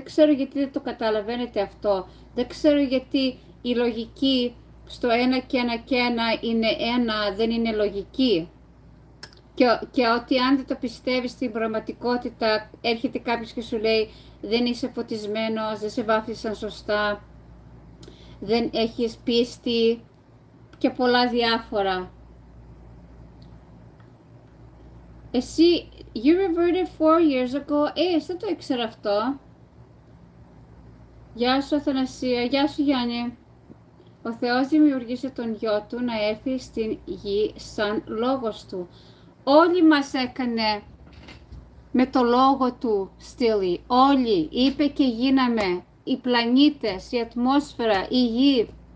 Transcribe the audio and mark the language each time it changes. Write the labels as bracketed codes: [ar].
[el] Δεν ξέρω γιατί δεν το καταλαβαίνετε αυτό. Δεν ξέρω γιατί η λογική στο 1 και 1 και 1 είναι 1, δεν είναι λογική. Και ότι αν δεν το πιστεύεις στην πραγματικότητα, έρχεται κάποιος και σου λέει δεν είσαι φωτισμένος, δεν σε βάφτισαν σωστά, δεν έχεις πίστη και πολλά διάφορα. Εσύ, [en] you reverted 4 years ago. [el] Δεν το ήξερα αυτό. Γεια σου Αθανασία, γεια σου Γιάννη. Ο Θεός δημιούργησε τον γιο του να έρθει στην γη σαν λόγος του. Όλοι μας έκανε με το λόγο του, Στήλη. Όλοι. Είπε και γίναμε. Οι πλανήτες, η ατμόσφαιρα, η γη.